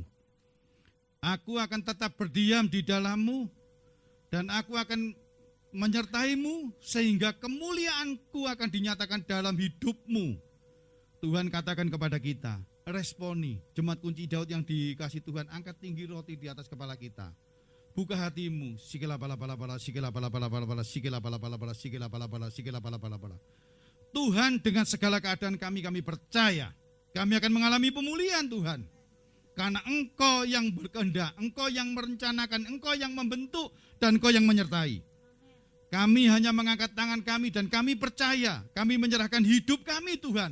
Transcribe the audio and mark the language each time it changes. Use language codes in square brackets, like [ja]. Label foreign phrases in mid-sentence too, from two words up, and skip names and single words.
[id] Aku akan tetap berdiam di dalammu, dan aku akan menyertaimu sehingga kemuliaanku akan dinyatakan dalam hidupmu. Tuhan katakan kepada kita, responi jemaat kunci Daud yang dikasih Tuhan, angkat tinggi roti di atas kepala kita. Buka hatimu, sikila bala bala bala, sikila bala bala bala bala, sikila bala bala bala, sikila bala bala, sikila bala bala bala. Tuhan, dengan segala keadaan kami percaya, kami akan mengalami pemulihan Tuhan. Karena Engkau yang berkehendak, Engkau yang merencanakan, Engkau yang membentuk, dan Engkau yang menyertai. Kami hanya mengangkat tangan kami dan kami percaya, kami menyerahkan hidup kami Tuhan.